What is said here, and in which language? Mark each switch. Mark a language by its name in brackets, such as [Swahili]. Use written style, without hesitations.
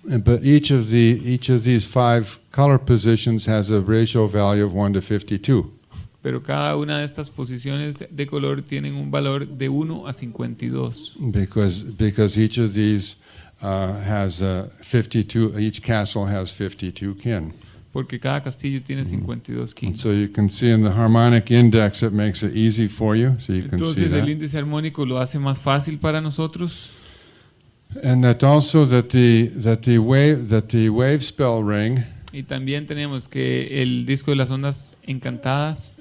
[English] but each of these 5 color positions has a ratio value of 1 to 52. [Spanish] Pero cada una de estas posiciones de color tienen un valor de 1 a 52. [English] Because each of these has 52. Each castle has 52 kin. [Spanish] Porque cada castillo tiene 52 [English] And [Spanish] kin. [English] so you can see in the harmonic index it makes it easy for you. So you can see [Spanish] Entonces el [English] that. [Spanish] índice armónico lo hace más fácil para nosotros. [English] And that also that the wave spell ring [Spanish] Y también tenemos que el disco de las ondas encantadas